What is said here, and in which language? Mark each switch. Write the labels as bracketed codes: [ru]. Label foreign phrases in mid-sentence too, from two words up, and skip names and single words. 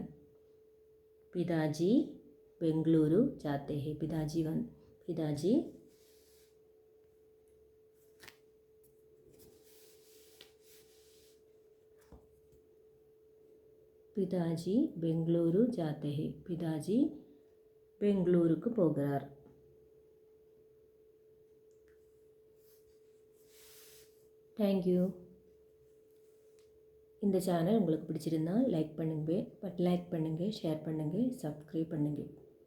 [hi] पिताजी बेंगलुरु जाते हैं. पिताजी बेंगलुरु जाते हैं. [ta] पिताजी பெங்களூருக்கு போகிறார். தேங்க்யூ. இந்த சேனல் உங்களுக்கு பிடிச்சிருந்தால் லைக் பண்ணுங்கள், ஷேர் பண்ணுங்கள், சப்ஸ்கிரைப் பண்ணுங்கள்.